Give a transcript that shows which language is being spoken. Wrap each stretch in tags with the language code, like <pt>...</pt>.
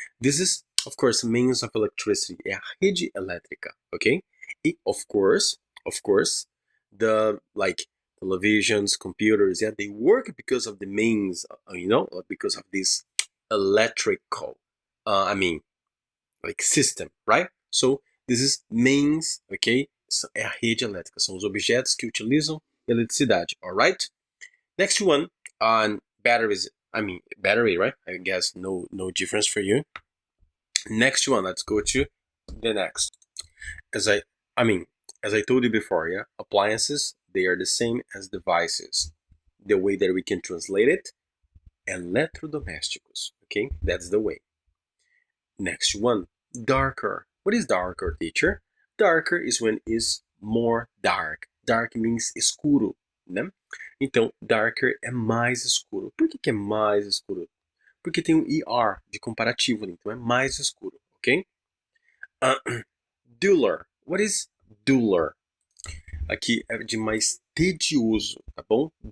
<en>This is of course means of electricity.</en> <pt>É a rede elétrica.</pt> <en>Okay. E, of course, the like televisions, computers. Yeah, they work because of the mains. Because of this electrical. I mean, like system, right? So this is mains, ok?</en> <pt>É a rede elétrica, são os objetos que utilizam eletricidade, alright?</pt> <en>Next one on batteries. I mean battery, right? I guess no difference for you. Next one, let's go to the next. As I mean, as I told you before, yeah, appliances they are the same as devices. The way that we can translate it, eletrodomésticos. Okay, that's the way. Next one, darker. What is darker, teacher? Darker is when is more dark. Dark means escuro, né?</en> <pt>Então, darker é mais escuro. Por que é mais escuro? Porque tem um ER de comparativo, então é mais escuro, ok? Duller.</pt> <en>What is duller?</en> <pt>Aqui é de mais tedioso, tá bom?</pt>